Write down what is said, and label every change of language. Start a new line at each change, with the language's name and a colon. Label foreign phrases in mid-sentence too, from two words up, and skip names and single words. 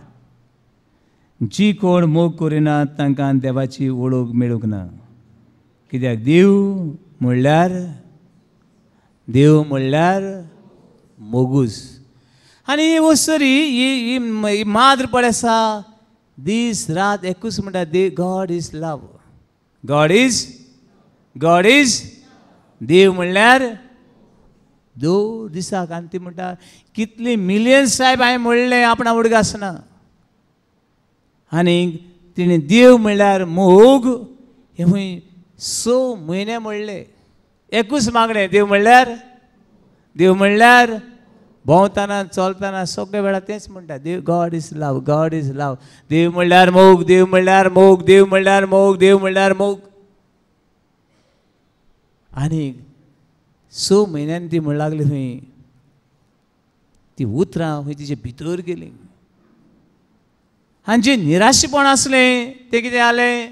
Konkani: जी कोण मोग करिना तांकां देवाची वळख मेळूंक ना. कित्याक देव म्हणल्यार मोगूस. आनी ही वसरी ही माद्र पळय आसा, दीस रात एकूच म्हणटा,
English: God is love. God is
Konkani: देव म्हणल्यार दो दिसाक. आनी ती म्हणटा, कितली मिलियन्स साहेब हांवें म्हणलें आपणा उडग आसना. आनी तिणें देव म्हणल्यार मोग हे खंय 6 म्हयने म्हणले. एकूच मागणें, देव म्हणल्यार भोंवतना चलतना सगळे वेळार तेंच म्हणटा, देव
English: God is love, God is love.
Konkani: देव म्हणल्यार मोग, देव म्हणल्यार मोग, देव म्हणल्यार मोग, देव म्हणल्यार मोग. आनी 6 म्हयन्यांनी ती म्हणू लागली खंय, ती उतरां खंय तिचे भितर गेली. आनी जें निराशेपण आसलें तें कितें जालें?